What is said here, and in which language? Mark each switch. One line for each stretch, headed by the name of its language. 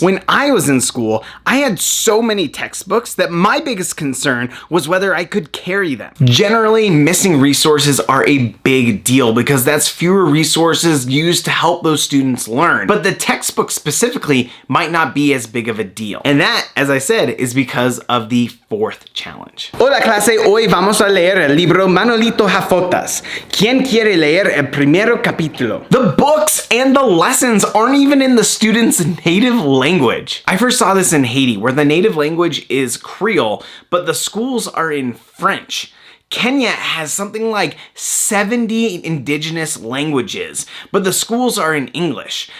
English: When I was in school, I had so many textbooks that my biggest concern was whether I could carry them. Generally, missing resources are a big deal because that's fewer resources used to help those students learn. But the textbook specifically might not be as big of a deal. And that, as I said, is because of the 4th challenge.
Spanish: Hola clase, hoy vamos a leer el libro Manolito Jafotas. ¿Quién quiere leer el primero capítulo?
English: The books and the lessons aren't even in the students' native language. I first saw this in Haiti, where the native language is Creole, but the schools are in French. Kenya has something like 70 indigenous languages, but the schools are in English.